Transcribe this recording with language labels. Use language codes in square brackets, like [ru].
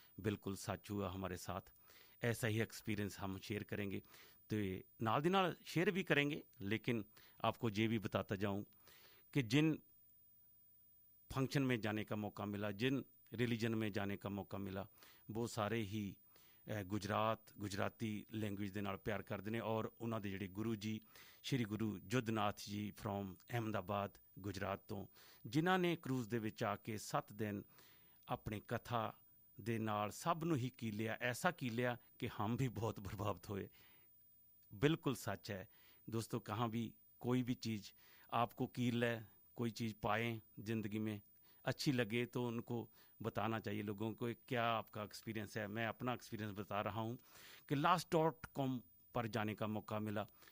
[hi] बिल्कुल सच हुआ हमारे साथ। ऐसा ही एक्सपीरियंस हम शेयर करेंगे, तो नाल दी नाल शेयर भी करेंगे। लेकिन आपको ये भी बताता जाऊं कि जिन फंक्शन में जाने का मौका मिला, जिन रिलीजन में जाने का मौका मिला, वो सारे ही गुजराती लैंग्वेज [pa] ਦੇ ਨਾਲ ਪਿਆਰ ਕਰਦੇ ਨੇ। ਔਰ ਉਹਨਾਂ ਦੇ ਜਿਹੜੇ ਗੁਰੂ ਜੀ ਸ਼੍ਰੀ ਗੁਰੂ ਜੁੱਧਨਾਥ ਜੀ ਫਰੋਮ ਅਹਿਮਦਾਬਾਦ ਗੁਜਰਾਤ ਤੋਂ, ਜਿਨ੍ਹਾਂ ਨੇ ਕਰੂਜ਼ ਦੇ ਵਿੱਚ ਆ ਕੇ 7 ਦਿਨ ਆਪਣੀ ਕਥਾ ਦੇ ਨਾਲ ਸਭ ਨੂੰ ਹੀ ਕੀਲਿਆ, [hi] ऐसा कीलिया कि हम भी बहुत प्रभावित हुए। बिल्कुल सच है दोस्तों, कहाँ भी कोई भी चीज़ आपको कील है, कोई चीज़ पाएँ ज़िंदगी में अच्छी लगे तो उनको बताना चाहिए लोगों को क्या आपका एक्सपीरियंस है। मैं अपना एक्सपीरियंस बता रहा हूँ कि last.com पर जाने का मौका मिला।